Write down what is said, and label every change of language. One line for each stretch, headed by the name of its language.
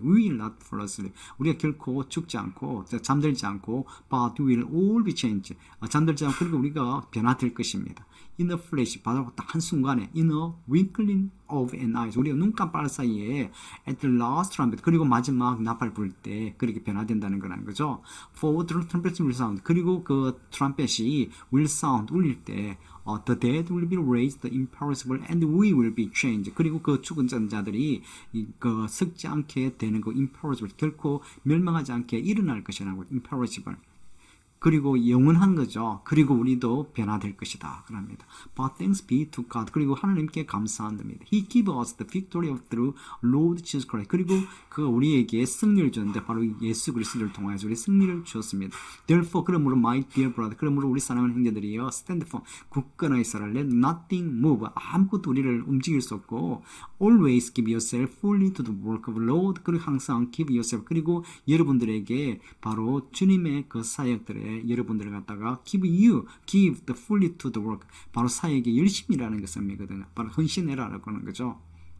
English: We will not fall asleep.
Korean: 우리가 결코 죽지 않고 잠들지 않고,
English: but we will all be changed.
Korean: 잠들지 않고 그리고 우리가 변화될 것입니다.
English: In a flash,
Korean: 바로 딱 한순간에,
English: in a twinkling of an eye,
Korean: 우리가 눈 깜빡할 사이에
English: at the last trumpet,
Korean: 그리고 마지막 나팔 불 때 그렇게 변화된다는 거라는 거죠.
English: For the trumpet will sound,
Korean: 그리고 그 트럼펫이
English: will sound,
Korean: 울릴 때
English: the dead will be raised, the imperishable, and we will be changed.
Korean: 그리고 그 죽은 자들이 그 썩지 않게 되는 그 imperishable, 결코 멸망하지 않게 일어날 것이라고, imperishable. 그리고 영원한 거죠. 그리고 우리도 변화될 것이다. 그럽니다.
English: But thanks be to God.
Korean: 그리고 하나님께 감사합니다.
English: He gave us the victory through Lord Jesus Christ.
Korean: 그리고 그 우리에게 승리를 줬는데 바로 예수 그리스도를 통하여서 우리 승리를 주었습니다.
English: Therefore,
Korean: 그러므로
English: my dear brother,
Korean: 그러므로 우리 사랑하는 형제들이여,
English: stand firm,
Korean: 굳건하게 있어라.
English: Let nothing move.
Korean: 아무것도 우리를 움직일 수 없고,
English: always give yourself fully to the work of the Lord.
Korean: 그리고 항상
English: give yourself.
Korean: 그리고 여러분들에게 바로 주님의 그 사역들에 여러분들을 갖다가
English: give the fully to the work.
Korean: 바로 사역에 열심히 일하는 것을 의미거든요. 바로 헌신해라라고 하는 거죠.